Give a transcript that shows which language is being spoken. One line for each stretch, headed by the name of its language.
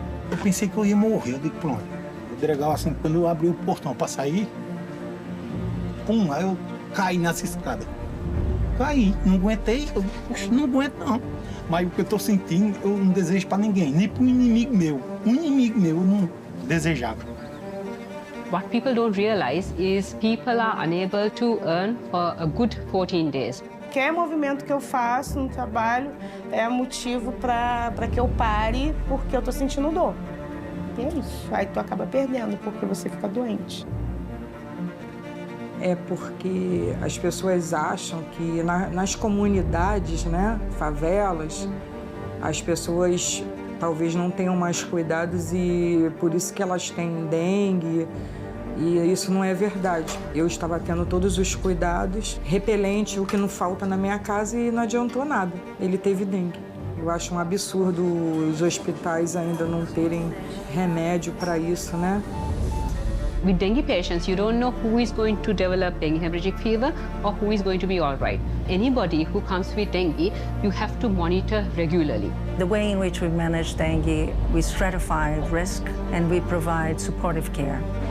Portuguese: Eu pensei que eu ia morrer, eu digo, pronto. O delegado, assim, quando eu abri o portão para sair, aí eu caí nessa escada. Caí, não aguentei, não aguento não. Mas o que eu tô sentindo, eu não desejo para ninguém, nem para um inimigo meu. Um inimigo meu eu não desejava.
English: What people don't realize is people are unable to earn for a good 14 days.
Portuguese: Qualquer movimento que eu faço no trabalho é motivo para que eu pare porque eu estou sentindo dor. E é isso. Aí tu acaba perdendo porque você fica doente. É porque as pessoas acham que nas comunidades, favelas, as pessoas talvez não tenham mais cuidados e por isso que elas têm dengue E isso não é verdade. Eu estava tendo todos os cuidados, repelente, o que não falta na minha casa, e não adiantou nada. Ele teve dengue. Eu acho um absurdo os hospitais ainda não terem remédio para isso, né?
English: With dengue patients, you don't know who is going to develop dengue hemorrhagic fever or who is going to be all right. Anybody who comes with dengue, you have to monitor regularly. The way in which we manage dengue, we stratify risk and we provide supportive care.